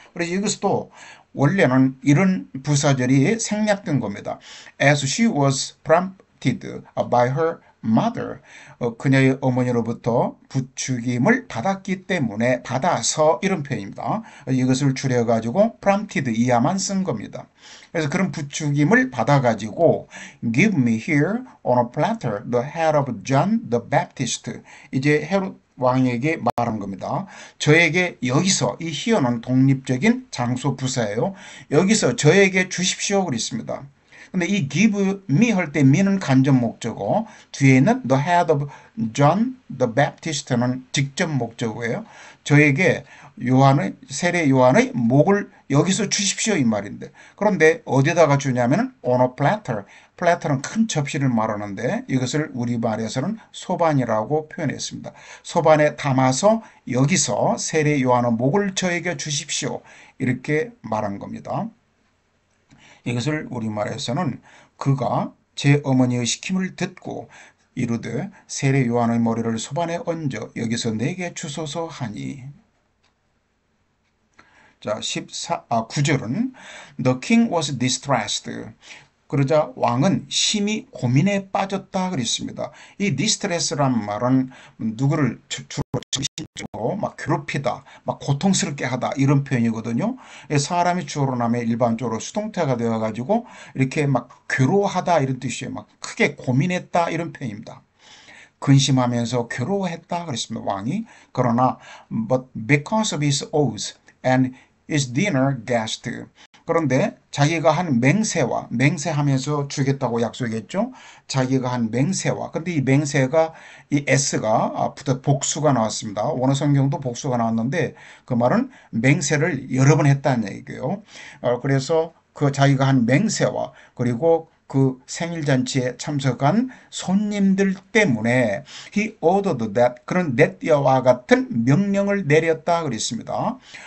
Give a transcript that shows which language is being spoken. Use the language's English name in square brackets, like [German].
[Korean] 그래서 이것도 원래는 이런 부사절이 생략된 겁니다. [English] As she was prompted by her mother, [Korean] 그녀의 어머니로부터 부추김을 받았기 때문에 받아서 이런 표현입니다. 이것을 줄여가지고 prompted 이하만 쓴 겁니다. 그래서 그런 부추김을 받아가지고 [English] give me here on a platter the head of John the Baptist. [Korean] 이제 헤롯 왕에게 말한 겁니다. 저에게 여기서 이 here는 독립적인 장소 부사예요. 여기서 저에게 주십시오 그랬습니다. 근데 이 give me 할 때 me는 간접 목적어, 뒤에는 [English] the head of John the Baptist [Korean] 는 직접 목적어예요. 저에게 세례 요한의 목을 여기서 주십시오 이 말인데 그런데 어디다가 주냐면 [English] on a platter. [Korean] 플래터는 큰 접시를 말하는데 이것을 우리말에서는 소반이라고 표현했습니다. 소반에 담아서 여기서 세례 요한의 목을 저에게 주십시오 이렇게 말한 겁니다. 이것을 우리말에서는 그가 제 어머니의 시킴을 듣고 이르되 세례 요한의 머리를 소반에 얹어 여기서 내게 주소서 하니. 자, 9절은 [English] The king was distressed. [Korean] 그러자 왕은 심히 고민에 빠졌다 그랬습니다. 이 distress란 말은 누구를 주로 정신적으로 막 괴롭히다, 막 고통스럽게 하다 이런 표현이거든요. 사람이 주어로 나면 일반적으로 수동태가 되어가지고 이렇게 막 괴로워하다 이런 뜻이에요. 막 크게 고민했다 이런 표현입니다. 근심하면서 괴로워했다 그랬습니다. 왕이. 그러나 [English] but because of his oath and his dinner guest. [Korean] 그런데 자기가 한 맹세하면서 주겠다고 약속했죠. 자기가 한 맹세와 근데 이 맹세가 이 s가 복수가 나왔습니다. 원어 성경도 복수가 나왔는데 그 말은 맹세를 여러 번 했다는 얘기예요. 그래서 그 자기가 한 맹세와 그리고 그 생일잔치에 참석한 손님들 때문에 [English] he ordered that [Korean] 그런 that와 같은 명령을 내렸다 그랬습니다.